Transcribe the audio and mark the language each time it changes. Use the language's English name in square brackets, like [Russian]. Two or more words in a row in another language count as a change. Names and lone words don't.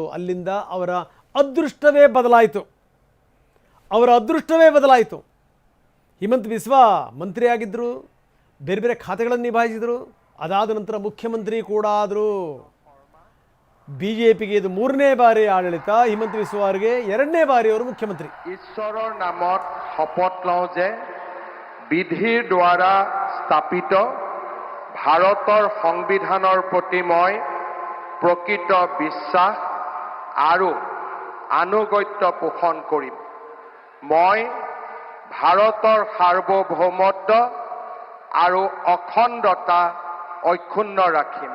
[Kannada] ಅಲ್ಲಿಂದ ಅವರ ಅದೃಷ್ಟವೇ ಬದಲಾಯಿತು. ಹಿಮಂತ್ ಬಿಸ್ವಾ ಮಂತ್ರಿಯಾಗಿದ್ದರು, ಬೇರೆ ಬೇರೆ ಖಾತೆಗಳನ್ನು ನಿಭಾಯಿಸಿದರು. ಅದಾದ ನಂತರ ಮುಖ್ಯಮಂತ್ರಿ ಕೂಡ ಆದರು. ಬಿ ಜೆ ಪಿಗೆ ಇದು 3ನೇ ಬಾರಿ ಆಡಳಿತ, ಹಿಮಂತ್ ಬಿಸ್ವಾ ಅವರಿಗೆ 2ನೇ ಬಾರಿ ಅವರು ಮುಖ್ಯಮಂತ್ರಿ. [Assamese] ঈশ্বৰৰ নামত শপত লওঁ যে বিধিৰ দ্বাৰা স্থাপিত ভাৰতৰ সংবিধানৰ প্ৰতি মই প্ৰকৃত বিশ্বাস আৰু আনুগত্য পোষণ কৰিম। মই ভাৰতৰ সাৰ্বভৌমত্ব আৰু অখণ্ডতা অক্ষুণ্ণ ৰাখিম।